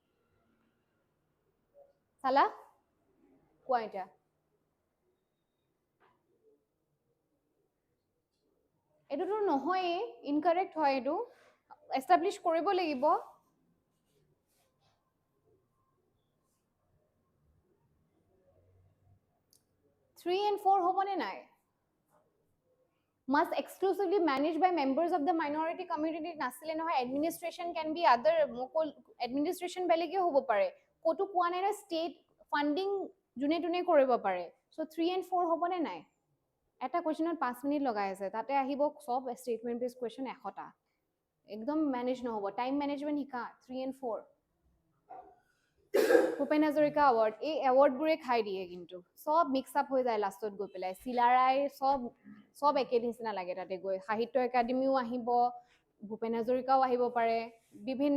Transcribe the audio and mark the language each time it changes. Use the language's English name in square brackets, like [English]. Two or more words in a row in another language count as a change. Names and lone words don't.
[Assamese] চালা কোৱা এতিয়া এইটোতো নহয়েই ইনকাৰেক্ট হয় এইটো এষ্টাব্লিছ কৰিব লাগিব 3 and 4 হ'বনে নাই [English] must exclusively managed by members of the minority community [Assamese] নাছিলে নহয় [English] administration can be other administration [Assamese] বেলেগে হ'ব পাৰে কতো কোৱা নাই না [English] state funding [Assamese] যোনে তোনে কৰিব পাৰে so 3 and 4 হ'বনে নাই এটা কোৱেশ্চনত 5 মিনিট লগাই আছে তাতে আহিব সব [English] statement base question [Assamese] 100টা একদম মেনেজ নহব [English] time management [Assamese] শিকা 3 and 4 ভূপেন হাজৰিকা এৱাৰ্ড এই এৱাৰ্ডবোৰে খাই দিয়ে কিন্তু সব [English] mix up [Assamese] হৈ যায় লাষ্টত গৈ পেলাই চিলাৰাই সব একে নিচিনা লাগে তাতে গৈ সাহিত্য একাডেমিও আহিব ভূপেন হাজৰিকাও আহিব পাৰে বিভিন্ন